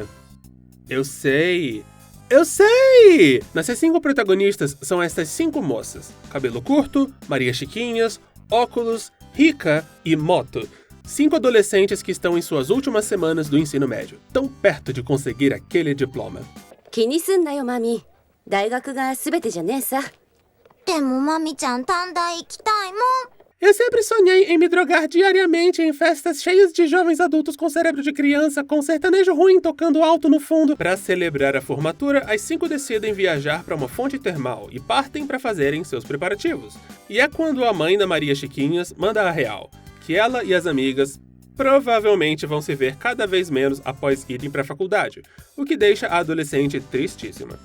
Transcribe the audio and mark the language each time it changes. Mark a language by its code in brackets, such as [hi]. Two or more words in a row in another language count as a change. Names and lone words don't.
[pt] Eu sei! Nossas 5 protagonistas são estas 5 moças. Cabelo curto, Maria Chiquinhas, óculos, Rika e moto. 5 adolescentes que estão em suas últimas semanas do ensino médio, tão perto de conseguir aquele diploma. [ja] 気にすんなよマミ。大学が全てじゃねえさ。でもマミちゃん短大行きたいもん。 [pt] Eu sempre sonhei em me drogar diariamente em festas cheias de jovens adultos com cérebro de criança, com sertanejo ruim tocando alto no fundo. Para celebrar a formatura, as 5 decidem viajar para uma fonte termal e partem para fazerem seus preparativos. E é quando a mãe da Maria Chiquinhas manda a real, que ela e as amigas provavelmente vão se ver cada vez menos após irem para a faculdade, o que deixa a adolescente tristíssima.